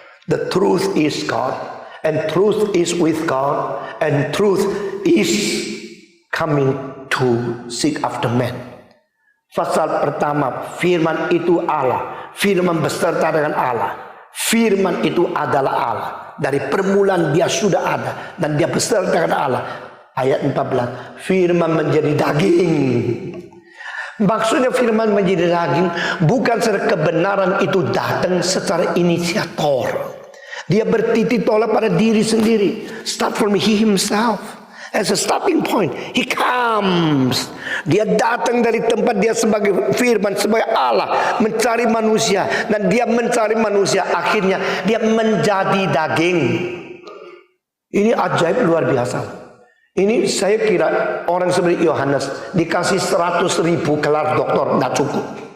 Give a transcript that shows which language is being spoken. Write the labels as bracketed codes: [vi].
[en] The truth is God, and truth is with God, and truth is coming to seek after man. [id] Pasal pertama, firman itu Allah, firman beserta dengan Allah, firman itu adalah Allah. Dari permulaan dia sudah ada, dan dia beserta dengan Allah. Ayat 14, firman menjadi daging. Maksudnya firman menjadi daging bukan secara kebenaran itu datang secara inisiator. Dia bertitik tolak pada diri sendiri. [en] Start from he himself. As a starting point, he comes. [id] Dia datang dari tempat dia sebagai firman, sebagai Allah, mencari manusia, dan dia mencari manusia, akhirnya dia menjadi daging. Ini ajaib luar biasa. Ini saya kira orang seperti Yohanes dikasih 100.000 gelar doktor nggak cukup.